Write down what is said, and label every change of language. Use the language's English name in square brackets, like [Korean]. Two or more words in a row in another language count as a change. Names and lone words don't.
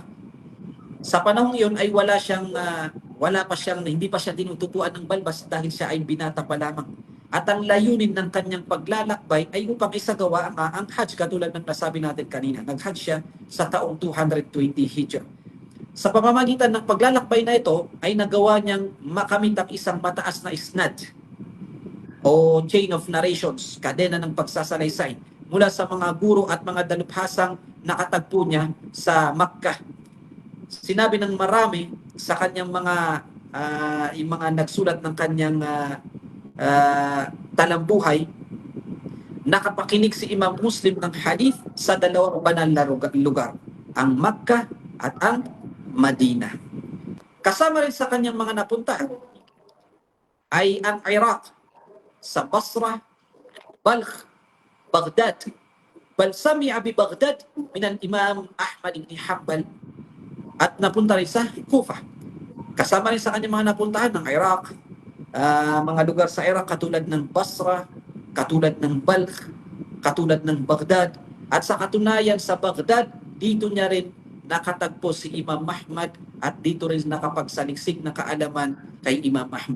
[Filipino] Sa panahong iyon ay hindi pa siya tinutupuan ng balbas dahil siya ay binata pa lamang. At ang layunin ng kanyang paglalakbay ay upang isagawa ang Hajj, katulad ng nasabi natin kanina. Nag-Hajj siya sa taong 220 Hijrah. Sa pamamagitan ng paglalakbay na ito ay nagawa niyang makamit ang isang mataas na isnad o [English] chain of narrations, [Filipino] kadena ng pagsasalaysay mula sa mga guro at mga dalubhasang nakatagpo niya sa Makkah. Sinabi ng marami sa kanyang yung mga nagsulat ng kanyang talambuhay, nakapakinig si Imam Muslim ng hadith sa dalawang banal na lugar, ang Makkah at ang Madina. Kasama rin sa kanyang mga napuntahan ay ang Iraq, sa Basra, Balkh, Baghdad. [Arabic] بل سمع ببغداد من الإمام أحمد بن حنبل, [Filipino] at napunta rin sa Kufa. Kasama rin sa kanyang mga napuntahan ng Iraq, mga lugar sa Iraq katulad ng Basra, katulad ng Balkh, katulad ng Baghdad. At sa katunayan sa Baghdad, dito niya rin nakatagpo si Imam Ahmad, at dito rin nakapagsaliksik ng kaalaman kay Imam Ahmad.